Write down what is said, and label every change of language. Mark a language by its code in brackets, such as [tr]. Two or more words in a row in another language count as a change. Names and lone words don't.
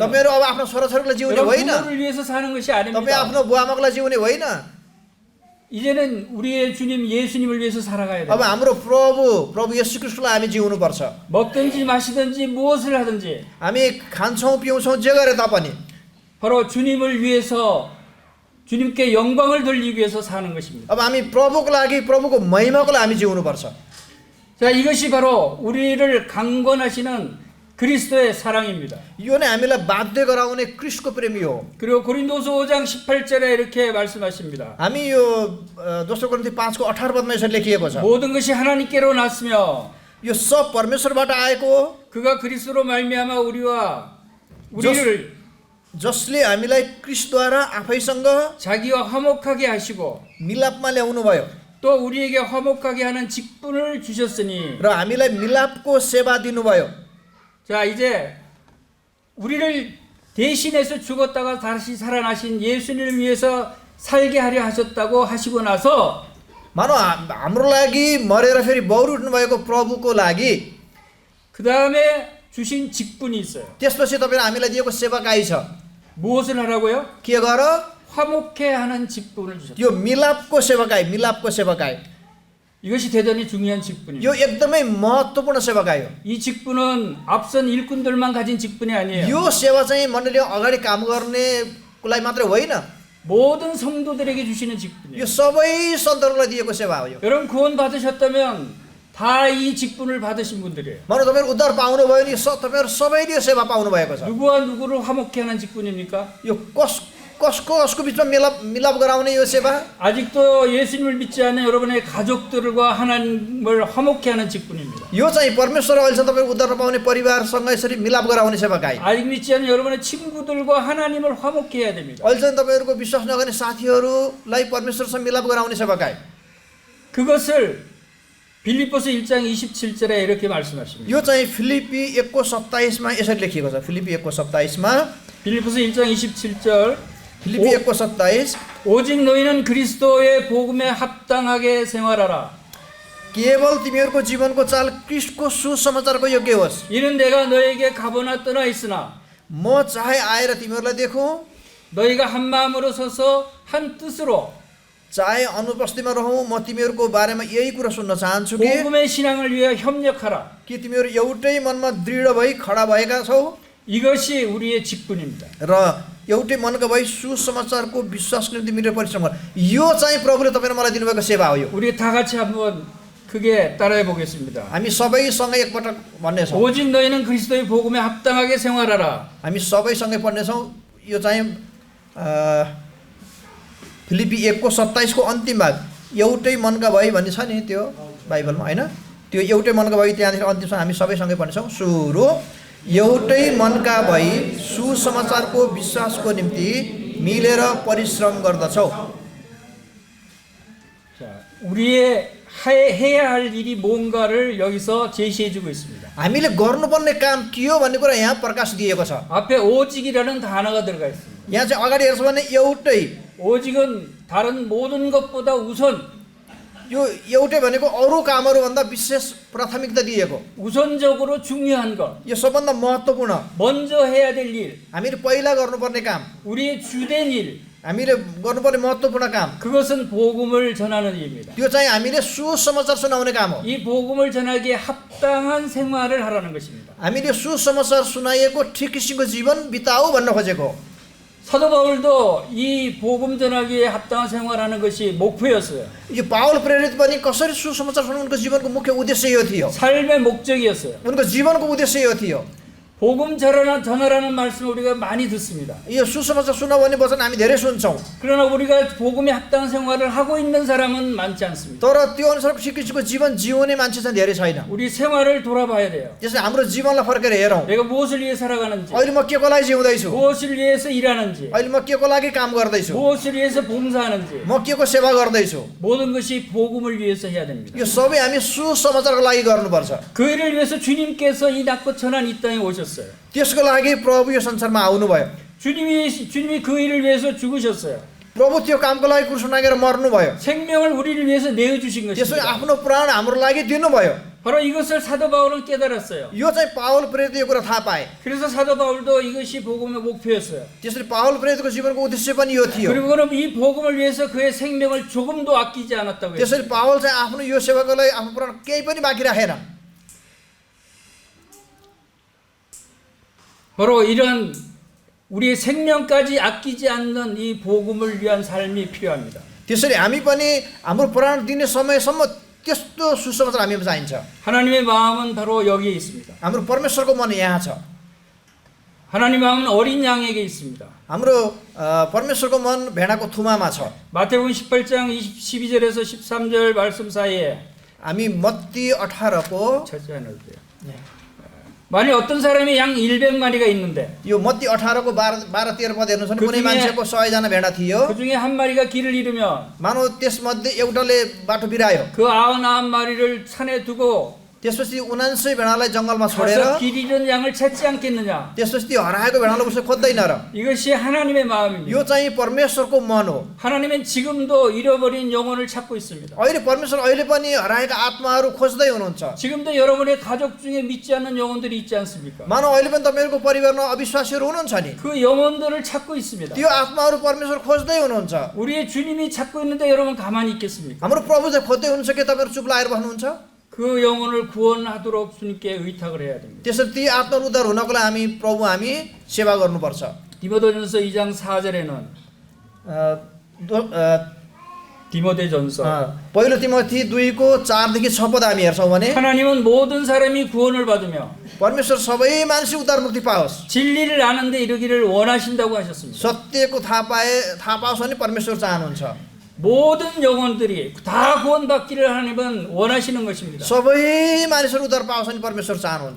[ne] तपाईँहरू अब आफ्नो छोराछोरीलाई जिउने [ko] 여러분 [ne] होइन। [ko] 부모를 위해서 사는 것이 [ne] तपाईँ [ko] 아닙니다. [ne] आफ्नो बुवाआमाको लागि जिउने होइन। [ko] 이제는 우리의 주님 예수님을 위해서 살아가야 [ne] अब [ko] 돼요. [ne] हाम्रो प्रभु येशू ख्रीष्टको लागि हामी जिउनुपर्छ। [ko] 먹든지 마시든지 무엇을 하든지 [ne] हामी खान्छौँ पिउँछौँ जे गरे तापनि [ko] 바로 주님을 위해서 주님께 영광을 돌리기 위해서 사는 것입니다. [ne] अब हामी प्रभुको लागि प्रभुको महिमाको लागि हामी जिउनुपर्छ। [ko] 자, 이것이 바로 우리를 강권하시는 그리스도의 사랑입니다. [ne] यो नै हामीलाई बाध्य गराउने क्रिस्टको प्रेमी हो। [ko] 그리고 고린도서 5장 18절에 이렇게 말씀하십니다. [ne] हामी यो दोस्रो कोरिन्थी 5को 18 पदमा यसरी लेखिएको छ। [ko] 모든 것이 하나님께로 났으며 [ne] यो सब परमेश्वरबाट आएको [ko] 그가 그리스도로 말미암아 우리를 [ne] जसले हामीलाई क्रिस्टद्वारा आफैसँग [ko] 자기와 화목하게 하시고 [ne] मिलापमा ल्याउनु भयो [ko] 또 우리에게 화목하게 하는 직분을 주셨으니. [ne] र हामीलाई मिलापको सेवा दिनुभयो। [ko] 자, 이제 우리를 대신해서 죽었다가 다시 살아나신 예수님을 위해서 살게 하려 하셨다고 하시고 나서 [ne] मानौ हाम्रो लागि मरेर फेरि बौरी उठ्नु भएको प्रभुको लागि [ko] 그 다음에 주신 직분이 있어요. [ne] त्यसपछि तपाईले हामीलाई दिएको सेवाकाई छ। [ko] 무엇을 하라고요? [ne] के गर? [ko] 화목해 하는 직분을 주셨어요. [ne] यो मिलापको सेवाकाई [ko] 이것이 대단히 중요한 직분이에요. [ne] यो एकदमै महत्त्वपूर्ण सेवाकाई हो। [ko] 이 직분은 앞선 일꾼들만 가진 직분이 아니에요. [ne] यो सेवा चाहिँ मण्डलीमा अगाडि काम गर्नेको लागि मात्रै होइन। [ko] 모든 성도들에게 주시는 직분이에요. [ne] यो सबै सन्तहरूलाई दिएको सेवा हो यो। [ko] 여러분 구원 받으셨다면 다 이 직분을 받으신 분들이에요. [ne] मानव तपाईँहरू उद्धार पाउनुभयो नि तपाईँहरू सबैले यो सेवा पाउनुभएको छ। [ko] 누구와 누구를 화목케 하는 직분입니까? [ne] यो कसको बिचमा मिलाप गराउने यो सेवा? [ko] 아직도 예수님을 믿지 않는 여러분의 가족들과 하나님을 화목케 하는 직분입니다. [ne] यो चाहिँ परमेश्वर अहिलेसम्म तपाईँहरू उद्धार पाउने परिवारसँग यसरी मिलाप गराउने सेवाकाई। [ko] 아직 믿지 않는 여러분의 친구들과 하나님을 화목케 해야 됩니다. [ne] अहिलेसम्म तपाईँहरूको विश्वास नगर्ने साथीहरूलाई परमेश्वरसँग मिलाप गराउने सेवाकाई। [ko] 그것을 빌립보서 1장 27절에 이렇게 말씀하십니다. [ne] यो चाहिँ फिलिपी 1:27मा यसरी लेखिएको छ। फिलिपी 1:27मा [ko] 빌립보서 1장 27절 [ne] फिलिपी 1:27 [ko] 오직 너희는 그리스도의 복음에 합당하게 생활하라. [ne] केवल तिमीहरूको जीवनको चाल क्रिस्टको सुसमाचारको योग्य होस्। [ko] 이는 내가 너에게 가보나 떠나 있으나 [ne] म चाहे आएर तिमीहरूलाई देखौँ, [ko] 너희가 한 마음으로 서서 한 뜻으로 [ne] चाहे अनुपस्थितिमा रहौँ, म तिमीहरूको बारेमा यही कुरा सुन्न चाहन्छु कि [ko] 복음의 신앙을 위해 협력하라. [ne] तिमीहरू एउटै मनमा दृढ भई खडा भएका छौ [ko] 이것이 우리의 직분입니다. [ne] र एउटै मनका भई सुसमाचारको विश्वासको निम्ति मेरो परिश्रम गर। यो चाहिँ प्रभुले तपाईँ र मलाई दिनुभएको सेवा हो। यो [ko] 우리 다 같이 한번 크게 따라해 보겠습니다. [ne] हामी सबैसँगै एकपटक भन्नेछौँ। [ko] 오직 너희는 그리스도의 복음에 합당하게 생활하라. [ne] हामी सबैसँगै पढ्नेछौँ। यो चाहिँ फिलिपी 1:27को अन्तिम भाग एउटै मनका भई भन्ने छ नि त्यो बाइबलमा, होइन? त्यो एउटै मनका भई त्यहाँदेखि अन्तिमसम्म हामी सबैसँगै पढ्नेछौँ। सुरु एउटै मनका भई सुसमाचारको विश्वासको निम्ति मिलेर परिश्रम गर्दछौ। [ko] 자, 우리의 해야 할 일이 뭔가를 여기서 제시해 주고 있습니다. [ne] हामीले गर्नुपर्ने काम के हो भन्ने कुरा यहाँ प्रकाश दिएको छ। [ko] 앞에 오직이라는 단어가 들어가 있습니다. [ne] यहाँ चाहिँ अगाडि हेर्छ भने एउटै, [ko] 오직은 다른 모든 것보다 우선, [ne] यो एउटै भनेको अरू कामहरूभन्दा विशेष प्राथमिकता दिएको। [ko] 우선적으로 중요한 것, [ne] यो सबभन्दा महत्त्वपूर्ण [ko] 먼저 해야 될 일, [ne] हामीले पहिला गर्नुपर्ने काम, [ko] 우리의 주된 일, [ne] हामीले गर्नुपर्ने महत्त्वपूर्ण काम, [ko] 그것은 복음을 전하는 일입니다. [ne] त्यो चाहिँ हामीले सुसमाचार सुनाउने काम हो। [ko] 이 복음을 전하기에 합당한 생활을 하라는 것입니다. [ne] हामीले सुसमाचार सुनाइएको ठिक किसिमको जीवन बिताऊ भन्न खोजेको। [ko] 사도 바울도 이 복음 전하기에 합당한 생활하는 것이 목표였어요. [ne] यो पावल प्रेरित पनि कसरी सुसमाचार सुनाउनुको जीवनको मुख्य उद्देश्य यो थियो। [ko] 삶의 목적이었어요. [ne] उनको जीवनको उद्देश्य यो थियो। [ko] 복음 전하라는 말씀을 우리가 많이 듣습니다. [ne] यो सुसमाचार सुनाऊ भन्ने वचन हामी धेरै सुन्छौँ। [ko] 그러나 우리가 복음에 합당한 생활을 하고 있는 사람은 많지 않습니다. [ne] तर त्यो अनुसारको ठिक किसिमको जीवन जिउने मान्छे चाहिँ धेरै छैन। [ko] 우리 생활을 돌아봐야 돼요. [ne] त्यसैले हाम्रो जीवनलाई फर्केर हेरौँ। [ko] 내가 무엇을 위해 살아가는지, [ne] अहिले म के को लागि जिउँदैछु, [ko] 무엇을 위해서 일하는지, [ne] अहिले म के को लागि काम गर्दैछु, [ko] 무엇을 위해서 봉사하는지, [ne] म के को सेवा गर्दैछु, [ko] 모든 것이 복음을 위해서 해야 됩니다. [ne] यो सबै हामी सुसमाचारको लागि गर्नुपर्छ। [ko] 그 일을 위해서 주님께서 이 낮고 천한 이 땅에 오셨어요. [ne] त्यसको लागि प्रभु यो संसारमा आउनुभयो। [ko] 주님이 그 일을 위해서 죽으셨어요. [ne] प्रभु त्यो कामको लागि क्रुस नागेर मर्नुभयो। [ko] 생명을 우리를 위해서 내어주신 [ne] त्यसरी [ko] 것입니다. [ne] आफ्नो प्राण हाम्रो लागि दिनुभयो। [ko] 바로 이것을 사도 바울은 깨달았어요. [ne] यो चाहिँ पावल प्रेरित यो कुरा थाहा पाए। [ko] 그래서 사도 바울도 이것이 복음의 목표였어요. [ne] त्यसरी पावल प्रेरितको जीवनको उद्देश्य पनि यो थियो। [ko] 그리고 그는 이 복음을 위해서 그의 생명을 조금도 아끼지 않았다고 했어요. [ne] त्यसरी पावल चाहिँ आफ्नो यो सेवाको लागि आफ्नो प्राण केही पनि बाँकी राखेन। [ko] 바로 이런 우리의 생명까지 아끼지 않는 이 복음을 위한 삶이 필요합니다. [ne] त्यसरी हामी पनि हाम्रो प्राण दिने समयसम्म त्यस्तो सुसमाचार हामीमा चाहिन्छ। [ko] 하나님의 마음은 바로 여기에 있습니다. [ne] हाम्रो परमेश्वरको मन यहाँ छ। [ko] 하나님의 마음은 어린 양에게 있습니다. [ne] हाम्रो परमेश्वरको मन भेडाको थुमामा छ। [ko] 마태복음 18장 12절에서 13절 말씀 사이에 [ne] हामी मत्ती 18को [ko] 찾지 않아도 돼요. 만약 어떤 사람이 양 100마리가 있는데 [ne] यो मत्ती 18को 12-13 पद हेर्नुहुन्छ भने कुनै मान्छेको 100जना भेडा थियो। [ko] 그 중에 한 마리가 길을 잃으면 [ne] मानव त्यसमध्ये एउटाले बाटो बिरायो। [ko] 그 99마리를 산에 두고 [ne] त्यसपछि 79 भेडालाई जङ्गलमा [ko] 가서 [ne] छोडेर [ko] 길 잃은 양을 찾지 않겠느냐. [ne] त्यसपछि त्यो हराएको भेडालाई उसले खोज्दैन र। [ko] 이것이 하나님의 마음입니다. [ne] यो चाहिँ परमेश्वरको मन हो। [ko] 하나님은 지금도 잃어버린 영혼을 찾고 있습니다. [ne] अहिले परमेश्वर अहिले पनि हराएका आत्माहरू खोज्दै हुनुहुन्छ। [ko] 지금도 여러분의 가족 중에 믿지 않는 영혼들이 있지 않습니까? [ne] मानव अहिले पनि तपाईँहरूको परिवारमा अविश्वासीहरू हुनुहुन्छ नि। [ko] 그 영혼들을 찾고 있습니다. [ne] त्यो आत्माहरू परमेश्वर खोज्दै हुनुहुन्छ। [ko] 우리의 주님이 찾고 있는데 여러분 가만히 있겠습니까? [ne] हाम्रो प्रभु चाहिँ खोज्दै हुनुहुन्छ कि तपाईँहरू चुप लागेर बस्नुहुन्छ? [ko] 그 영혼을 구원하도록 주님께 의탁을 해야 됩니다. [ne] त्यसरी ती आत्मा उद्धार हुनको लागि हामी प्रभु हामी सेवा गर्नुपर्छ। [ko] 디모데전서 2장 4절에는 디모데전서. [ne] पहिलो तिमोथी 2को 4देखि 6 पद हामी हेर्छौँ भने [ko] 하나님은 모든 사람이 구원을 받으며 [ne] परमेश्वर सबै मान्छे उद्धार मुक्ति पाओस्, [ko] 진리를 아는데 이르기를 원하신다고 하셨습니다. [ne] सत्यको थाहा पाओस् भने परमेश्वर चाहनुहुन्छ। [ko] 모든 영혼들이 다 구원받기를 하나님은 원하시는 것입니다. [ne] सबै मानिसहरू उद्धार पाओस् भने परमेश्वर चाहनुहुन्छ।